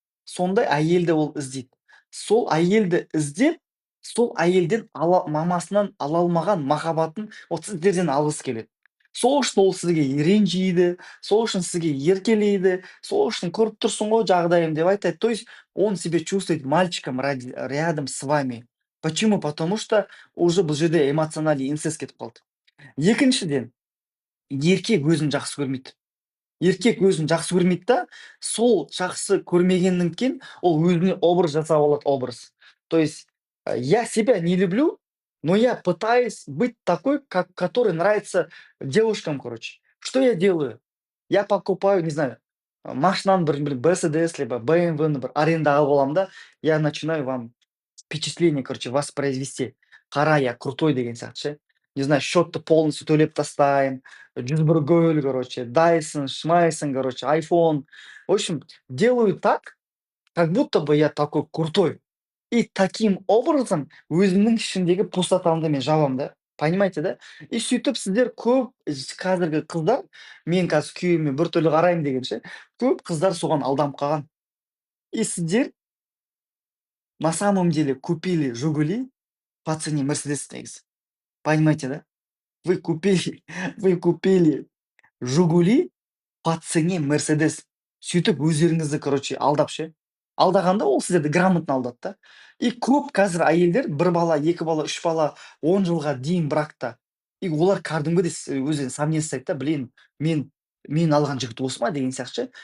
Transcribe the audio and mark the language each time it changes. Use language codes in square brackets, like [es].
[kk] Сондай әйелді ол іздейді. Сол әйелді іздеп, сол әйелден мамасынан ала алмаған махаббатын вот сіздерден алғысы келеді. Сол үшін ол сізге ренжиді, сол үшін сізге еркелейді, сол үшін көріп тұрсың ғой жағдайым деп айтады. [ru] То есть он себя чувствует мальчиком рядом с вами. Почему? Потому что уже [kk] бұл жерде [ru] эмоциональный инцест [kk] кетіп қалды. Екіншіден, еркек өзін жақсы көрмейді. Еркек өзін жақсы көрмейді да, сол жақсы көрмегеннен кейін ол өзіне образ жасап алады, образ. [ru] То есть я себя не люблю, но я пытаюсь быть такой, который нравится девушкам, короче. Что я делаю? Я покупаю, не знаю, [kk] машинаны бір Мерседес, либо BMW-ны бір арендаға алып аламын да, [ru] я начинаю вам впечатление, короче, воспроизвести. [kk] Қара, [ru] я крутой [kk] деген сияқты ше. [ru] Не знаю, [kk] счетты полностью төлеп тастаймын, 101 гөль, короче, Dyson, шмайсон, короче, iPhone. [ru] В общем, делаю так, как будто бы я такой крутой. И таким образом [kk] өзімнің ішіндегі пустотамды мен жабамын да. [ru] Понимаете, да? [kk] И сөйтіп сіздер көп қазіргі қыздар, мен қазір күйеуіме біртүрлі қараймын деген ше, көп қыздар соған алданып қалған. [ru] И сіздер на самом деле купили Жигули по цене Мерседес негізі. Понимаете, да? Вы купили Жигули по цене Мерседес. [kk] Сөйтіп өздеріңізді, короче, алдап ше. Алдағанда ол сіздерді грамотно алдады да. И көп қазір әйелдер бір бала, екі бала, үш бала, 10 жылға дейін бракта. И олар кәдімгідей өздеріне сомнение жасайды да, блин, мен алған жігіт осы ма деген сияқты ше.